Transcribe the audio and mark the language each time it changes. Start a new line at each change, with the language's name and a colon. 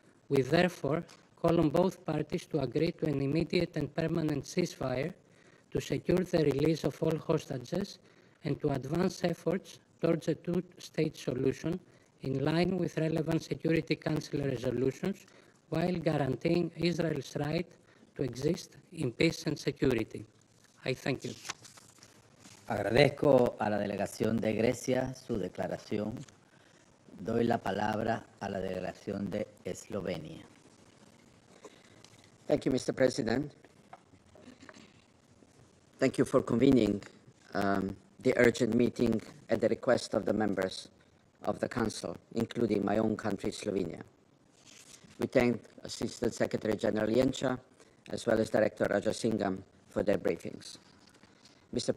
English: We therefore call on both parties to agree to an immediate and permanent ceasefire, to secure the release of all hostages, and to advance efforts towards a two-state solution in line with relevant Security Council resolutions, while guaranteeing Israel's right to exist in peace and security. I thank you.
Spanish: Agradezco a la delegación de Grecia su declaración. Doy la palabra a la delegación de Eslovenia.
English: Thank you, Mr. President. Thank you for convening the urgent meeting at the request of the members of the Council, including my own country, Slovenia. We thank Assistant Secretary General Jenča, as well as Director Rajasingham, for their briefings. Mr.